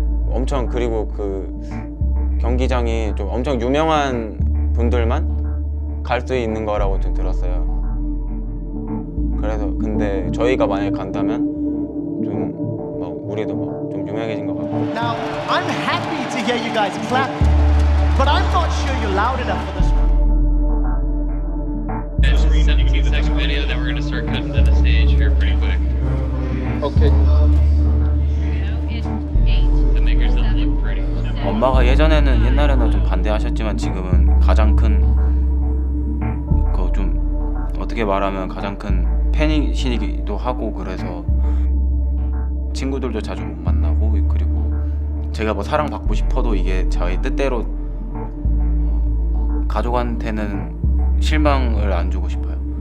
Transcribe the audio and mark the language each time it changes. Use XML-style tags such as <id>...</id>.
<ko>엄청 그리고 그 경기장이 좀 엄청 유명한 분들만 갈 수 있는 거라고 좀 들었어요. 그래서 근데 저희가 만약에 간다면 좀 막 우리도 막 좀 유명해진 것 같고.</ko> <en>Now, I'm happy to hear you guys clap, but I'm not sure you're loud enough for this one. 17-second video, then we're gonna start cutting to the stage here pretty quick. Okay. The makers don't look pretty.</en> <ko>엄마가 옛날에는 좀 반대하셨지만 지금은 가장 큰 그 좀 어떻게 말하면 가장 큰 팬이시기도 하고 그래서 친구들도 자주 못 만나고 그리고 제가 뭐 사랑받고 싶어도 이게 저희 뜻대로 가족한테는 실망을 안 주고 싶어요.</ko>